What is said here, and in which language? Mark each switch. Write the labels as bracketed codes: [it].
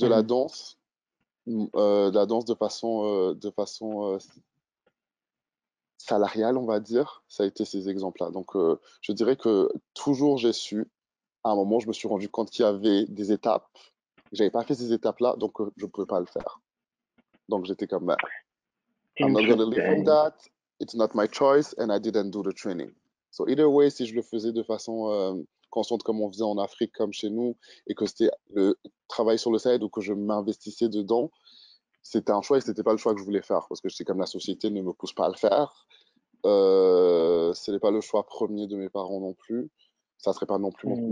[fr] de la danse de façon salariale, on va dire, ça a été ces exemples-là. Donc je dirais que toujours j'ai su, à un moment je me suis rendu compte qu'il y avait des étapes. J'avais pas fait ces étapes-là, donc je ne pouvais pas le faire. Donc j'étais comme, bah, [en] I'm not gonna live from Interesting. that. It's not my choice, and I didn't do the training. So either way, [fr] si je le faisais de façon consciente comme on faisait en Afrique, comme chez nous, et que c'était le travail sur le side ou que je m'investissais dedans, c'était un choix et c'était pas le choix que je voulais faire parce que c'est comme la société ne me pousse pas à le faire. Ce n'est pas le choix premier de mes parents non plus. Ça serait pas non plus mon premier